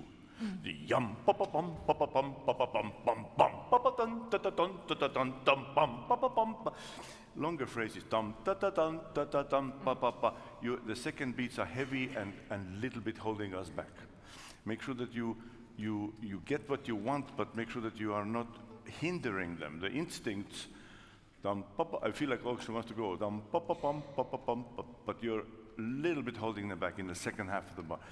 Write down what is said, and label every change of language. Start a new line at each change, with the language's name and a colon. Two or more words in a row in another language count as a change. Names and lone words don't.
English: The yum pa pa pam pa pa pam pa pa pam pam pam pa pa tan ta ta tan ta ta tan tam pam pa pa pam pa. Longer phrases tam ta ta tan ta ta tam pa pa pa. The second beats are heavy and little bit holding us back. Make sure that you get what you want, but make sure that you are not hindering them. The instincts, I feel like orchestra wants to go, but you're a little bit holding them back in the second half of the bar.